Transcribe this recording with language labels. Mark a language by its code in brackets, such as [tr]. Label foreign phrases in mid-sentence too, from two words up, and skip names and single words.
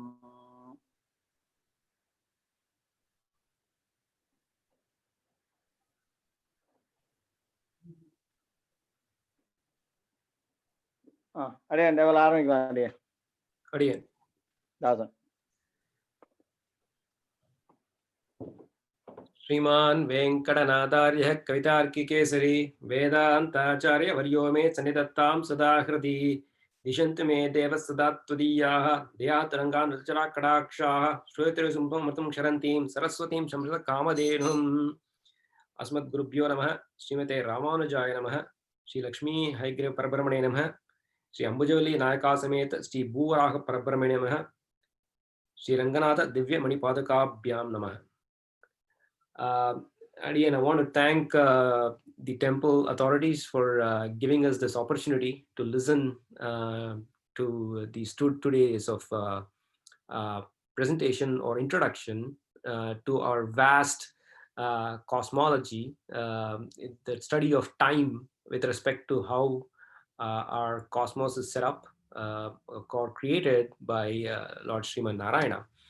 [ta] அடியன் டெவல் ஆரம்பிக்கலாம். அடியன் தாசன். [sa] श्रीमान् वेंकटनाथार्यः कवितार्किकेसरी वेदान्ताचार्यवर्यो मे सन्निधत्तां सदा हृदि दिशन्तु मे देवः सदा त्वदीयाः दयातरङ्गान् रचराकटाक्षाः श्रूयतिरुसुम्भं मतं क्षरन्तीं सरस्वतीं संस्कृतकामधेनुम्. अस्मद्गुरुभ्यो नमः. श्रीमते रामानुजाय नमः. श्री लक्ष्मी हयग्रीव परब्रह्मणे नमः. श्री अंबुजवल्ली नायका समेत श्री भूवराह परब्रह्मणे नमः. श्री रंगनाथ दिव्य मणिपादकाभ्यां नमः. [en] Again, I want to thank the temple authorities for giving us this opportunity to listen to these 2 days of presentation or introduction to our vast cosmology, the study of time with respect to how our cosmos is set up or created by Lord Sriman Narayana.